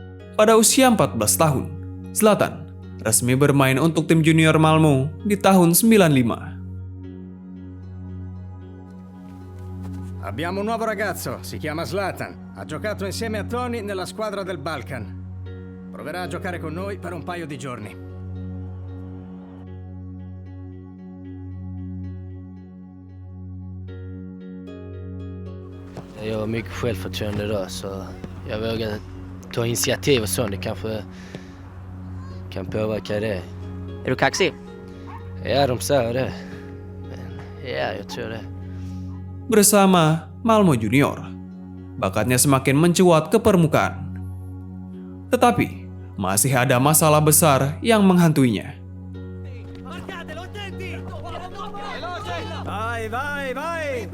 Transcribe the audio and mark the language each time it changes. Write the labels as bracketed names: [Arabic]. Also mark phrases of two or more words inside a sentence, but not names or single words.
[Indonesian] Pada usia 14 tahun, Zlatan resmi bermain untuk tim junior Malmo di tahun 95. [Italian] Abbiamo un nuovo ragazzo, si chiama Zlatan. Ha giocato insieme a Tony nella squadra del Balkan. Proverà a giocare con noi per un paio di giorni. [Swedish] Jag har mycket självförtroende idag, så jag vågar ta initiativ och sånt. Det kanske kan påverka det. Är du kaxig? Ja, de säger det. Men ja, jag tror det. [Indonesian] Bersama Malmo Junior, bakatnya semakin mencuat ke permukaan. Tetapi, masih ada masalah besar yang menghantuinya. [Italian] Vai, vai, vai!